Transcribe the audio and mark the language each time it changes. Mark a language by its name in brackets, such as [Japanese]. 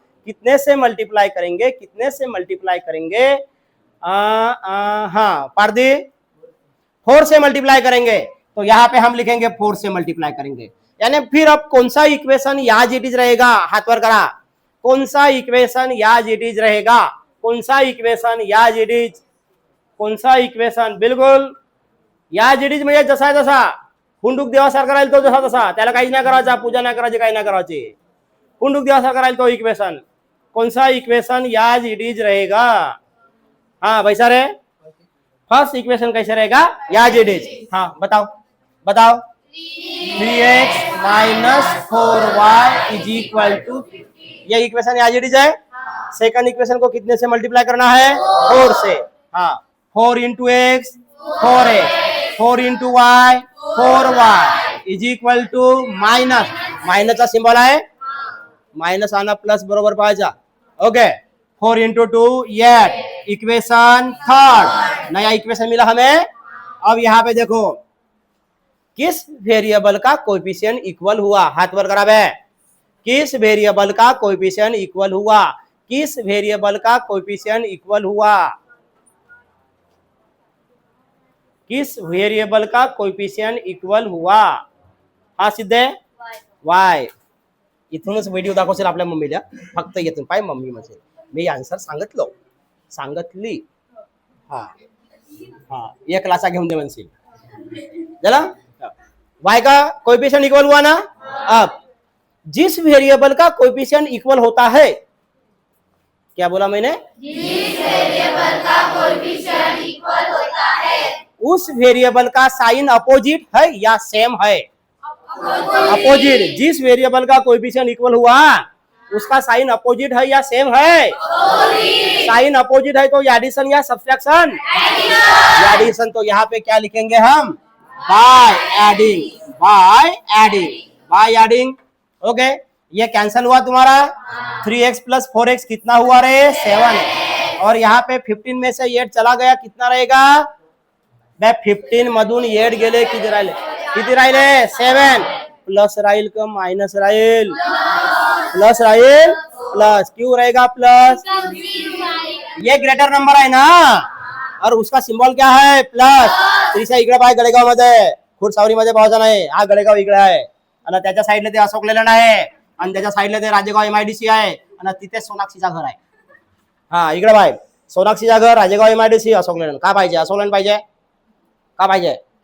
[Hindi] कितने से मल्टीप्लाई करेंगे? कितने से मल्टीप्लाई करेंगे? हाँ पारदी 4 से मल्टीप्लाई करेंगे। तो यहाँ पे हम लिखेंगे 4 से मल्टीप्लाई करेंगे। यानी फिर अब कौन सा इक्वेशन याज इट इज रहेगा? हाथ वर करा। कौन सा इक्वेशन याज इट इज रहेगा? कौन सा इक्वेशन याज इट इज? कौन सा इक्वेशन बिलकुल याज इट इज [Marathi] म्हणजे जसा जसा हुंडूक देवासारखा राहील तो जसा तसा, त्याला काही नाही करायचा, पूजा नाही करायची, काही नाही करायची, हुंडूक देवासारखा राहील तो इक्वेशन। [Hindi] कौन सा इक्वेशन याज इट इज रहेगा? हाँ भाई सारे फर्स्ट इक्वेशन कैसे रहेगा? याज इट इज। हाँ बताओ बताओ। 3x minus 4y is equal to, ये इक्वेशन याज इट इज है। सेकंड इक्वेशन को कितने से मल्टीप्लाई करना है? 4 से। हाँ 4 into x 4x, 4 into Y 4y is equal to minus, [Marathi] माइनसचा symbol आहे, माइनस आना प्लस बरोबर पाहायचा। [Hindi] ओके 4 इंटू 2 8, इक्वेशन थर्ड, नया इक्वेशन मिला हमें। अब यहाँ पे देखो किस वेरिएबल का कोएफिशिएंट इक्वल हुआ? हाथ वर करा बे। किस वेरिएबल का कोएफिशिएंट इक्वल हुआ? किस वेरिएबल का कोएफिशिएंट इक्वल हुआ? किस वेरिएबल का कोएफिशिएंट इक्वल हुआ? हा सिद्धे y। [Marathi] इथूनच व्हिडिओ दाखवशील आपल्या मम्मीला, फक्त येथून पाय मम्मी म्हणजे मी आन्सर सांगितली। हा हा एक क्लासा घेऊन दे म्हणशील चला। [Hindi] y का कोएफिशिएंट इक्वल हुआ ना। अब जिस वेरिएबल का कोएफिशिएंट इक्वल होता है, क्या बोला मैंने? जिस वेरिएबल का कोएफिशिएंट इक्वल होता है उस वेरिएबल का साइन अपोजिट है या सेम है? अपोजिट। जिस वेरिएबल का कोएफिशिएंट इक्वल हुआ उसका साइन अपोजिट है या सेम है? साइन अपोजिट है तो एडिशन या सब्ट्रैक्शन? एडिशन। तो यहाँ पे क्या लिखेंगे हम? By adding. ओके ये कैंसिल हुआ तुम्हारा। 3x प्लस 4x कितना हुआ रे? 7। और यहाँ पे 15 में से 8 चला गया, कितना रहेगा? [Marathi] 15 मधून 8 गेले, किती राहिले? 7 प्लस राहील का माइनस राहील? प्लस राहील। [Hindi] प्लस क्यों रहेगा प्लस? ये ग्रेटर नंबर है ना, और उसका सिंबल क्या है? प्लस। [Marathi] त्रिशा इकडे पाय गळेगाव मध्ये, खुरसावरी मध्ये पाहायचा नाही, हा गळेगाव इकडे आहे आणि त्याच्या साईडला ते अशोक लेलंड आहे, आणि त्याच्या साईडला ते राजेगाव MIDC आहे आणि तिथे सोनाक्षीचा घर आहे. हा इकडे बाय सोनाक्षीचा घर, राजेगाव MIDC, अशोक लेलँड. का पाहिजे अशोक लेलँड पाहिजे? का पाहिजे?